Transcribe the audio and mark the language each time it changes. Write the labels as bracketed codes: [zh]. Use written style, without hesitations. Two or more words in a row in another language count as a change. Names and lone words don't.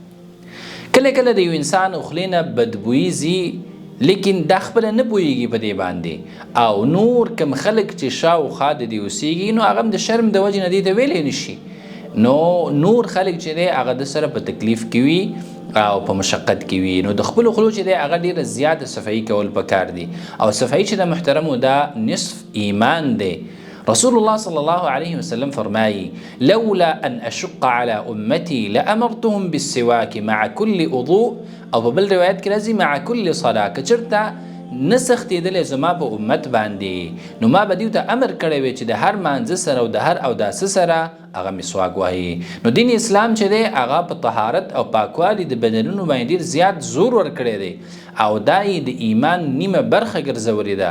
[ps] کله کله د یو انسان خولې نه بدبویي ځي، لیکن دا خپله نه پوهېږي په دې باندې، او نور کم خلک چې شاوخوا د دې اوسېږي نو هغه هم د شرم د وجې نه دې ته ویلی نشي. نو نور خلک چې دی هغه د سره په تکلیف کې وي او په مشقت کې وي، نو د خپلو خولو چې دی هغه ډېره زیاته صفایي کول پکار دي. او صفایي چې د محترمو دا نصف ایمان دی. [ar] رسول الله صلی الله علیه وسلم فرمایي لولا ان اشق على امتي لامرتهم بالسواك مع كل وضوء، [ps] او په بل روایت کې راځي [ar] مع كل صلاه. [ps] که چېرته نه سختېدلی زما په امت باندې نو ما به دیو ته امر کړی وی چې د هر مانځه سره او د هر اوداسه سره هغه مسواک وهي. نو دین اسلام چې دی هغه په طهارت او پاکوالي د بدنونو باندې ډېر زیات زور ورکړی دی، او دا یې د ایمان نیمه برخه ګرځولې ده.